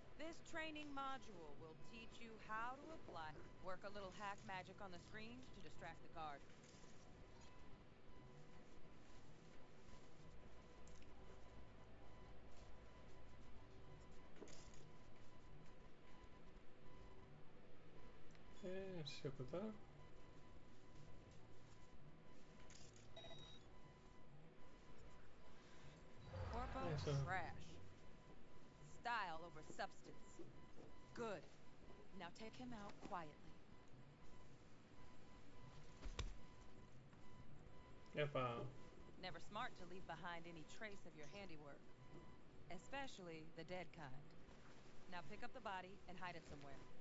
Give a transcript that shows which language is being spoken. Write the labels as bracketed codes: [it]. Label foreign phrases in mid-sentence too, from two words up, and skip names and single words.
[en] This training module will teach you how to apply. Work a little hack magic on the screen to distract the guard. [es] Ejecutar. [en] Corpo [es] Eso. [en] trash. Style over substance. Good. Now take him out quietly. [es] Epa. [en] Never smart to leave behind any trace of your handiwork. Especially the dead kind. Now pick up the body and hide it somewhere.